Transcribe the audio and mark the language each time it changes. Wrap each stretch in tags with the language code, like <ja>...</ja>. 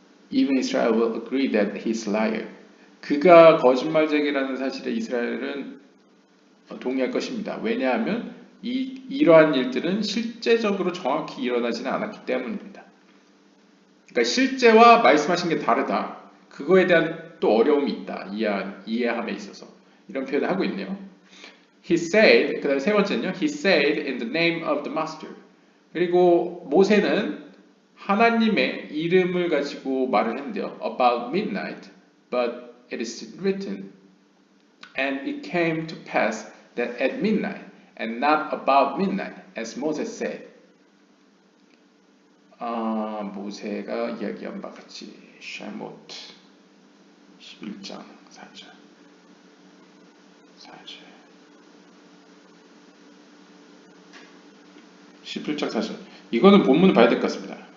<en>Even Israel will agree that he's liar.</en> <ko>그가 거짓말쟁이라는 사실에 이스라엘은 동의할 것입니다. 왜냐하면 이러한 일들은 실제적으로 정확히 일어나지는 않았기 때문입니다. 그러니까 실제와 말씀하신 게 다르다. 그거에 대한 또 어려움이 있다. 이해함에 있어서 이런 표현을 하고 있네요.</ko> <en>He said,</en> <ko>그 다음에 세 번째는요.</ko> <en>He said in the name of the master.</en> <ko>그리고 모세는 하나님의 이름을 가지고 말을 했는데요.</ko> <en>About midnight, but it is written, and it came to pass that at midnight, and not about midnight, as Moses said.</en> <ko>모세가 이야기한 바와 같이 쉐모트 11장 4절 11장 4절 이거는 본문을 봐야 될 것 같습니다.</ko>